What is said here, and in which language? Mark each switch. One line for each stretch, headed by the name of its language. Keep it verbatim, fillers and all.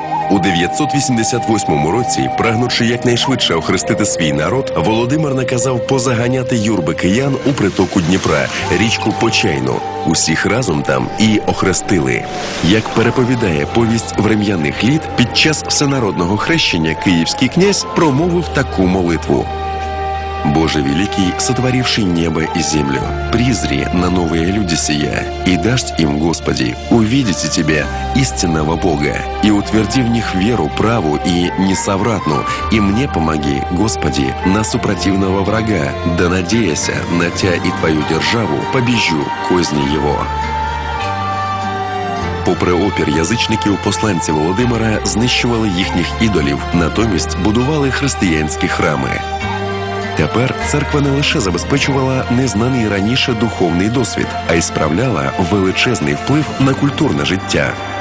Ukrainian: У дев'ятсот вісімдесят восьмому році, прагнучи якнайшвидше охрестити свій народ, Володимир наказав позаганяти юрби киян у притоку Дніпра, річку Почайну. Усіх разом там і охрестили. Як переповідає повість врем'яних літ, під час всенародного хрещення київський князь промовив таку молитву.
Church Slavic: «Боже великий, сотворивший небо и землю, призри на новые люди сия, и дашь им, Господи, увидите Тебя, истинного Бога, и утверди в них веру праву и несовратну, и мне помоги, Господи, на супротивного врага, да надеяся на Тя и Твою державу, побежу козни его».
Ukrainian: Попри опір язичників, посланці Володимира знищували їхніх ідолів, натомість будували християнські храми. Тепер церква не лише забезпечувала незнаний раніше духовний досвід, а й справляла величезний вплив на культурне життя.